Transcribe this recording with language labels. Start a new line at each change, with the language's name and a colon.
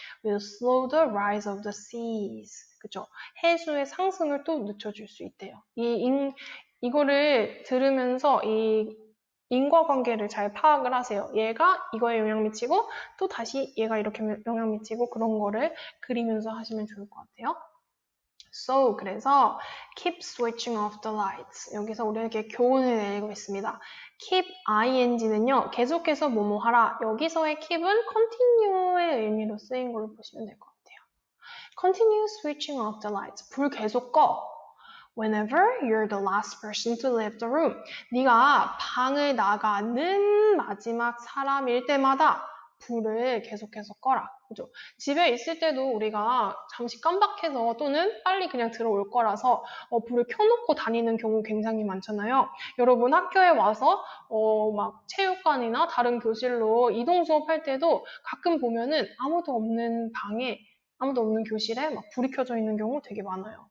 English: will slow the rise of the seas.
Korean: 그죠? 해수의 상승을 또 늦춰줄 수 있대요. 이거를 들으면서 이 인과관계를 잘 파악을 하세요. 얘가 이거에 영향 미치고 또 다시 얘가 이렇게 영향 미치고 그런 거를 그리면서 하시면 좋을 것 같아요.
English: So,
Korean: 그래서
English: keep switching off the lights.
Korean: 여기서 우리에게 교훈을 내리고 있습니다. keep ing는요. 계속해서 뭐뭐 하라. 여기서의 keep은 continue의 의미로 쓰인 걸로 보시면 될 것 같아요.
English: Continue switching off the lights.
Korean: 불 계속 꺼.
English: Whenever you're the last person to leave the room.
Korean: 네가 방을 나가는 마지막 사람일 때마다 불을 계속해서 꺼라. 그죠? 집에 있을 때도 우리가 잠시 깜박해서 또는 빨리 그냥 들어올 거라서 불을 켜놓고 다니는 경우 굉장히 많잖아요. 여러분 학교에 와서 막 체육관이나 다른 교실로 이동 수업할 때도 가끔 보면은 아무도 없는 방에 아무도 없는 교실에 막 불이 켜져 있는 경우 되게 많아요.